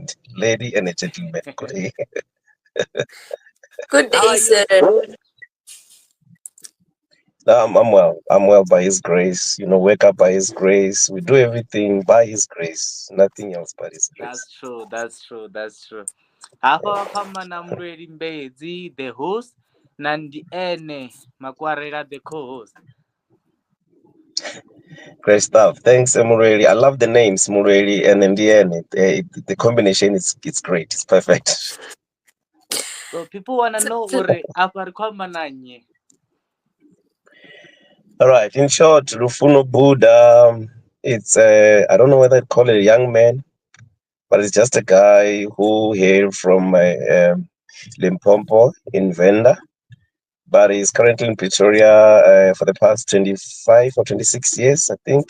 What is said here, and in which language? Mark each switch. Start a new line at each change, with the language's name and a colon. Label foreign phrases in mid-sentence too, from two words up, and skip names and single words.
English: Lady and a gentleman. Good day. Good How day, are sir. you? I'm well. I'm well by His grace. Wake up by His grace. We do everything by His grace. Nothing else but His grace. That's true. That's true. That's true.
Venda: Hapa kama na Mulweli Mbedzi,
English: the host,
Venda: na Ndiene Makwarela,
English: the co-host. Great stuff. Thanks, Mulweli. I love the names, Mulweli and Ndiene. The combination is great. It's perfect. So people wanna know
Venda: uri apa kama nanye.
English: All right. In short, Lufuno Buddha. It's I don't know whether I'd call it a young man, but it's just a guy who hailed from Limpopo in Venda, but he's currently in Pretoria for the past 25 or 26 years, I think.